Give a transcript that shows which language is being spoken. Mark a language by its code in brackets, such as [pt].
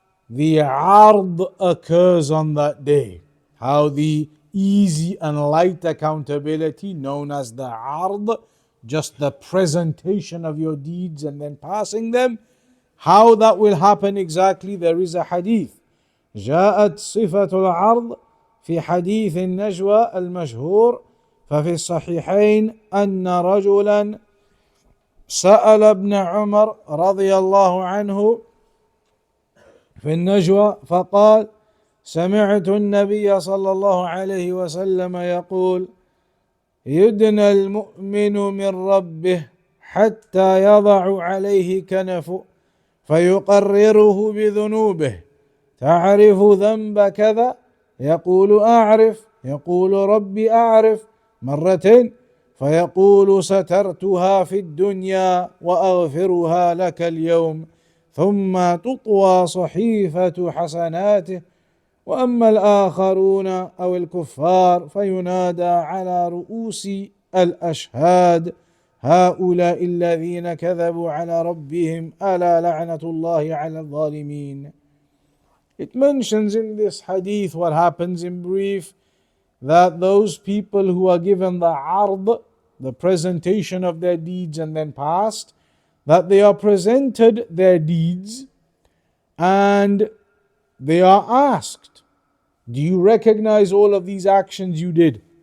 [en] the ard occurs on that day, how the easy and light accountability known as the ard, just the presentation of your deeds and then passing them, how that will happen exactly. There is a hadith. [ar] جاءت صفة العرض في حديث النجوى المشهور ففي الصحيحين أن رجلا سأل ابن عمر رضي الله عنه في النجوى فقال سمعت النبي صلى الله عليه وسلم يقول يدنى المؤمن من ربه حتى يضع عليه كنفه فيقرره بذنوبه تعرف ذنب كذا يقول أعرف يقول ربي أعرف مرتين فيقول سترتها في الدنيا وأغفرها لك اليوم ثم تطوى صحيفة حسناته وأما الآخرون أو الكفار فينادى على رؤوس الأشهاد هؤلاء الذين كذبوا على ربهم ألا لعنة الله على الظالمين. [en] It mentions in this hadith what happens in brief, that those people who are given the ard, the presentation of their deeds and then passed, that they are presented their deeds and they are asked, do you recognize all of these actions you did?